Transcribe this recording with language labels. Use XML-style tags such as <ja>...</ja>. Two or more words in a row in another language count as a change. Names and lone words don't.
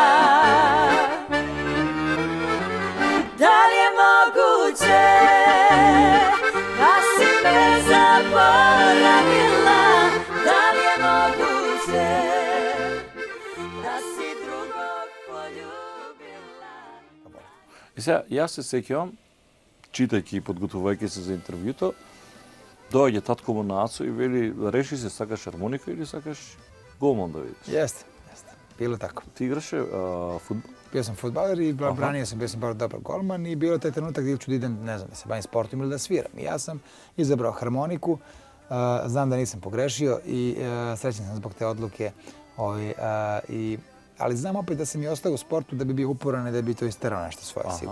<sr>Da li je moguće da si me zaboravila? Da li je moguće da si drugog poljubila?</sr> <mk>И сега, јас се сеќавам, читајќи и подготвувајќи се за интервјуто, доаѓа татко му на Ацо и вели, реши се, сакаш хармоника или сакаш голман да видиш?</mk> <sr>Jeste. Bilo tako.</sr> <mk>Ти играше фудбал?</mk> <sr>Bio sam fudbaler i branio sam, bio sam baš dobar golman i bilo taj trenutak gdje ću da idem, ne znam, da se bavim sportom ili da sviram. I ja sam izabrao harmoniku, znam da nisam pogrešio i srećan sam zbog te odluke. Ali znam opet da sam i ostao u sportu da bi bio uporan i da bi to isterao nešto svoje sigurno.</sr>